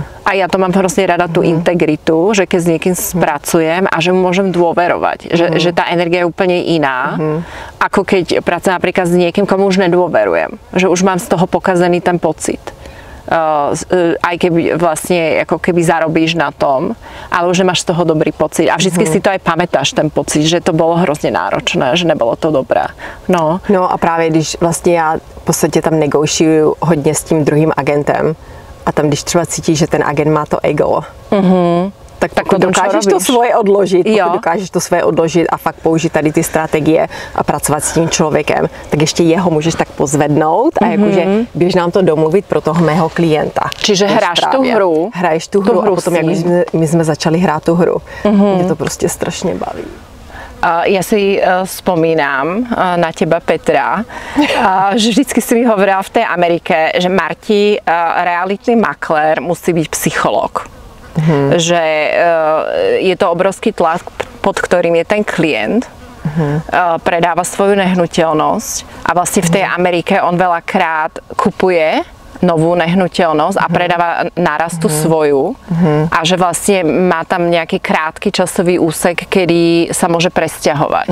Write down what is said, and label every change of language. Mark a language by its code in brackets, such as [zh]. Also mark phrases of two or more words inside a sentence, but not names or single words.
[sk] A ja to mám hrozne rada tú integritu, že keď s niekým spracujem a že mu môžem dôverovať, že tá energia je úplne iná, ako keď pracujem napríklad s niekým, komu už nedôverujem, že už mám z toho pokazený ten pocit. Aj keby vlastne ako keby zarobíš na tom, ale už máš z toho dobrý pocit a vždycky si to aj pamätáš, ten pocit, že to bolo hrozne náročné, že nebolo to dobré. No [cs] a právě když vlastně já v podstatě tam negotiuju hodně s tím druhým agentem, a tam, když třeba cítíš, že ten agent má to ego, tak pokud dokážeš to svoje odložit, a fakt použít tady ty strategie a pracovat s tím člověkem, tak ještě jeho můžeš tak pozvednout a jakože běž nám to domluvit pro toho mého klienta. [sk] Čiže hraješ tu hru [cs] a potom, jak my jsme začali hrát tu hru. Mě to prostě strašně baví. [sk] Ja si spomínam na teba, Petra, že vždycky si mi hovorila v tej Amerike, že Marti, realitný maklér musí byť psychológ. Že je to obrovský tlak, pod ktorým je ten klient, predáva svoju nehnuteľnosť a vlastne v tej Amerike on veľakrát kupuje novú nehnuteľnosť a predáva naraz tú svoju a že vlastne má tam nejaký krátky časový úsek, kedy sa môže presťahovať.